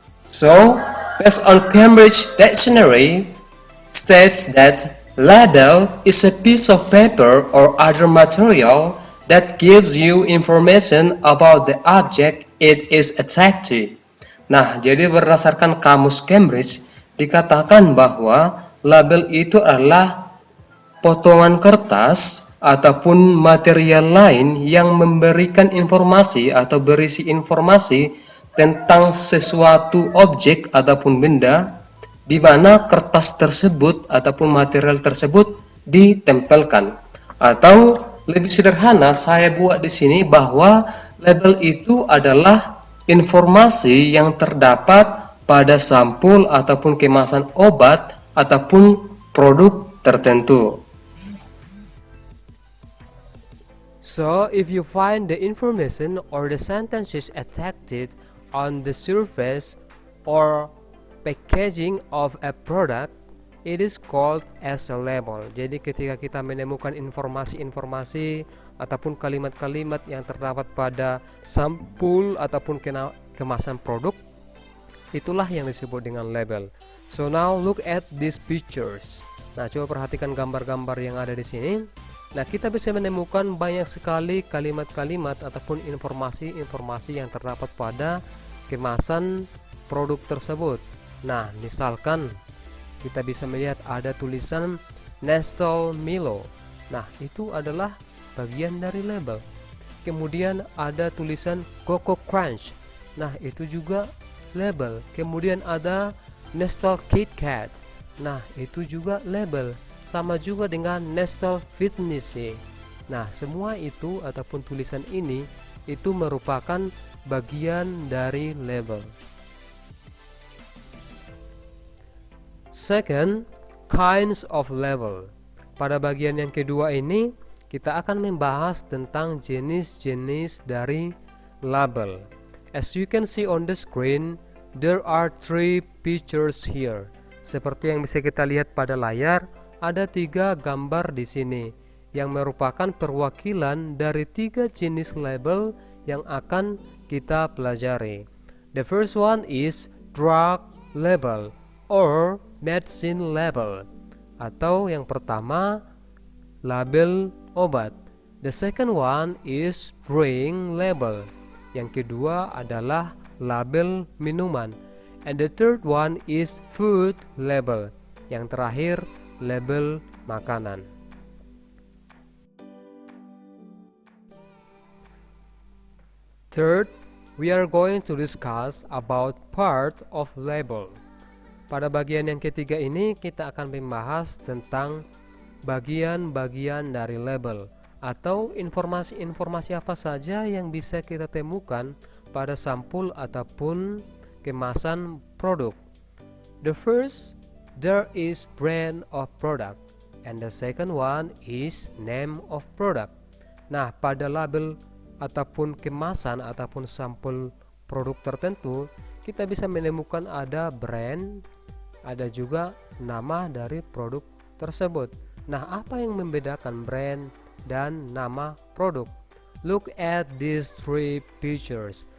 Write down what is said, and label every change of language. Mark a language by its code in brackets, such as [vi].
[en] So, based on Cambridge Dictionary, states that label is a piece of paper or other material that gives you information about the object it is attached to. [id] Nah, jadi berdasarkan kamus Cambridge dikatakan bahwa label itu adalah potongan kertas ataupun material lain yang memberikan informasi atau berisi informasi tentang sesuatu objek ataupun benda di mana kertas tersebut ataupun material tersebut ditempelkan. Atau lebih sederhana saya buat di sini bahwa label itu adalah informasi yang terdapat pada sampul ataupun kemasan obat ataupun produk tertentu. [en] So, if you find the information or the sentences attached on the surface or packaging of a product, it is called as a label. [id] Jadi ketika kita menemukan informasi-informasi ataupun kalimat-kalimat yang terdapat pada sampul ataupun kemasan produk, itulah yang disebut dengan label. [en] So now look at these pictures. [id] Nah, coba perhatikan gambar-gambar yang ada di sini. Nah, kita bisa menemukan banyak sekali kalimat-kalimat ataupun informasi-informasi yang terdapat pada kemasan produk tersebut. Nah, misalkan kita bisa melihat ada tulisan Nestle Milo. Nah, itu adalah bagian dari label. Kemudian ada tulisan Coco Crunch. Nah, itu juga label. Kemudian ada Nestle KitKat. Nah, itu juga label. Sama juga dengan Nestle Fitness. Nah, semua itu ataupun tulisan ini itu merupakan bagian dari label. [en] Second, kinds of label. [id] Pada bagian yang kedua ini, kita akan membahas tentang jenis-jenis dari label. [en] As you can see on the screen, there are three pictures here. [id] Seperti yang bisa kita lihat pada layar, ada 3 gambar di sini yang merupakan perwakilan dari 3 jenis label yang akan kita pelajari. [en] The first one is drug label or medicine label, [id] atau yang pertama label obat. [en] The second one is drink label. [id] Yang kedua adalah label minuman. [en] And the third one is food label. [id] Yang terakhir label makanan. [en] Third, we are going to discuss about part of label. [id] Pada bagian yang ketiga ini kita akan membahas tentang bagian-bagian dari label atau informasi-informasi apa saja yang bisa kita temukan pada sampul ataupun kemasan produk. [en] The first, there is brand of product, and the second one is name of product. [id] Nah, pada label ataupun kemasan ataupun sampul produk tertentu, kita bisa menemukan ada brand, ada juga nama dari produk tersebut. Nah, apa yang membedakan brand dan nama produk? [en] Look at these three pictures.